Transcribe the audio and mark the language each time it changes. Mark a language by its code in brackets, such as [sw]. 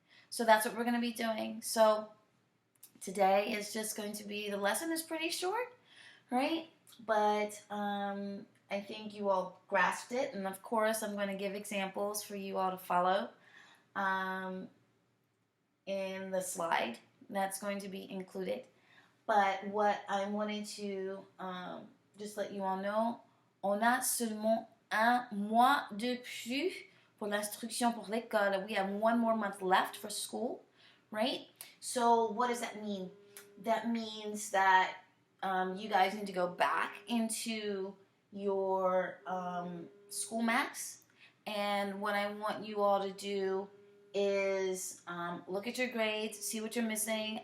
[en] So that's what we're going to be doing. So today is just going to be, the lesson is pretty short, right? But I think you all grasped it. And of course, I'm going to give examples for you all to follow in the slide that's going to be included. But what I wanted to just let you all know, [fr] on a seulement un mois de plus pour l'instruction pour l'école. [en] We have 1 more month left for school, right? So what does that mean? That means that you guys need to go back into your school max. And what I want you all to do is look at your grades, see what you're missing.